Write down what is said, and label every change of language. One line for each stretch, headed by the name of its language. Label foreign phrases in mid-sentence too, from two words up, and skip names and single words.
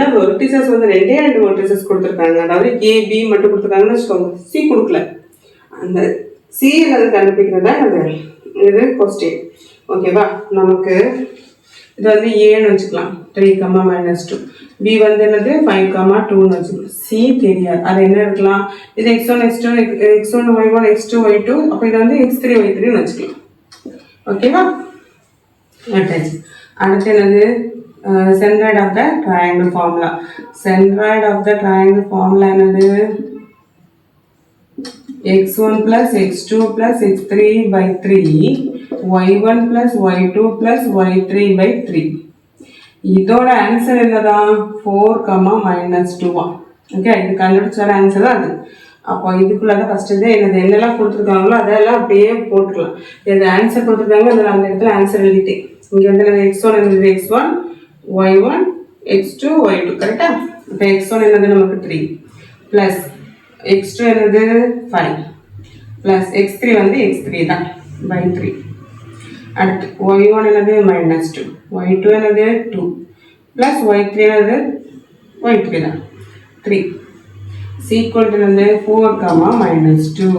Tamil: vertices வந்து ரெண்டே 2 vertices கொடுத்துருக்காங்க அதாவது A B மட்டும் கொடுத்துருக்காங்கன்னு வச்சுக்கோங்க C கொடுக்கல அந்த C என்னது கண்டுபிடிக்கிறதா இது கொஸ்டின் ஓகேவா நமக்கு இது வந்து ஏன்னு வச்சுக்கலாம் 3, -2 B வந்து என்னது 5, 2ன்னு வச்சுக்கலாம் C தெரியாது அது என்ன இருக்கலாம் இது
English: x1 x2 x1 y1 x2 y2 அப்போ இது வந்து x3 y3ன்னு
Tamil: வச்சுக்கலாம் ஓகேவா அடுத்து என்னது
English: centroid of the triangle formula centroid of the triangle formula என்னது x1 plus x2 plus x3 by 3 y1 plus y2 plus y3 by 3
Tamil: இதோட ஆன்சர் என்னதான் 4, -2 ஓகே இது கண்டுபிடிச்ச ஆன்சர் தான் அது அப்போ இதுக்குள்ளதான் ஃபர்ஸ்ட் இது என்னெல்லாம் கொடுத்துருக்காங்களோ அதெல்லாம் அப்படியே போட்டுக்கலாம் இது ஆன்சர் கொடுத்துருக்காங்க அதில் அந்த இடத்துல ஆன்சர் எழுதிட்டேன் இங்கே வந்து x1 என்னது x1 y1 x2 y2 கரெக்டா இப்போ x1 என்னது நமக்கு 3 ப்ளஸ் x2 என்னது 5 ப்ளஸ் x3 வந்து x3 தான் by 3 அடுத்து y1 என்னது -2 y2 என்னது 2 ப்ளஸ் y3 என்னது y3 தான் 3
English: equal to
Tamil: வந்து 4, -2.